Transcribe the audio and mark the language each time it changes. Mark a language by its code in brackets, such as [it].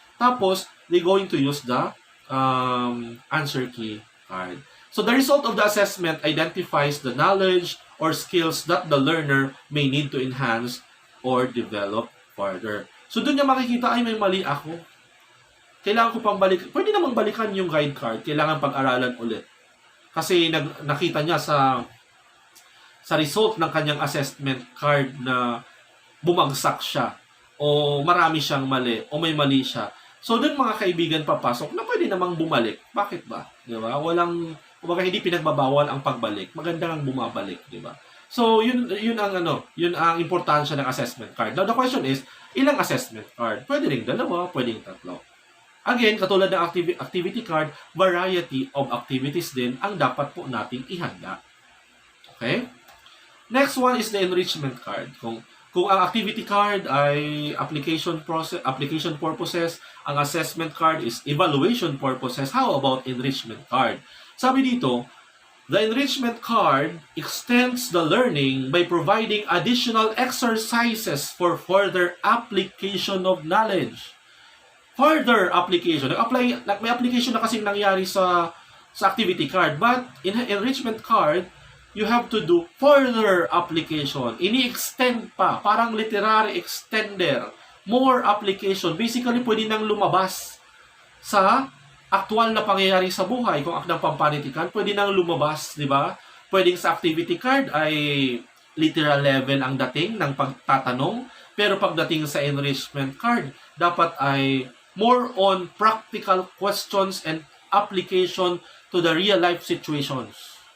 [tl] Tapos [en] they're going to use the answer key card. So the result of the assessment identifies the knowledge or skills that the learner may need to enhance or develop further. [tl] So doon niya makikita, ay may mali ako. Kailangan ko pang balik. Pwede namang balikan yung guide card. Kailangan pag-aralan ulit. Kasi nakita niya sa result ng kanyang assessment card na bumagsak siya o marami siyang mali o may mali siya. So doon mga kaibigan papasok na pwede namang bumalik. Bakit ba? Di ba? Kumbaga hindi pinagbabawal ang pagbalik. Maganda ang bumabalik, di ba? So yun ang importansya ng assessment card. [en] Now the question is, [tl] ilang assessment card? Pwede ring 2, pwedeng 3. Again, katulad ng activity card, [en] variety of activities [tl] din ang dapat po nating ihanda. Okay? [en] Next one is the enrichment card. [tl] Kung ang activity card ay application purposes, ang [en] assessment card is evaluation purposes, how about enrichment card? [tl] Sabi dito, [en] the enrichment card extends the learning by providing additional exercises for further application of knowledge. Further application. [tl] May application na kasing nangyari sa activity card, [en] but in enrichment card, you have to do further application. [tl] Ini-extend pa. Parang literary extender. [en] More application. [tl] Basically, pwede nang lumabas sa aktual na pangyayari sa buhay. Kung akdang pampanitikan, pwede nang lumabas, di ba? Pwedeng sa activity card ay literal level ang dating ng pagtatanong. Pero pagdating sa enrichment card, dapat ay [en] more on practical questions and application to the real life situations.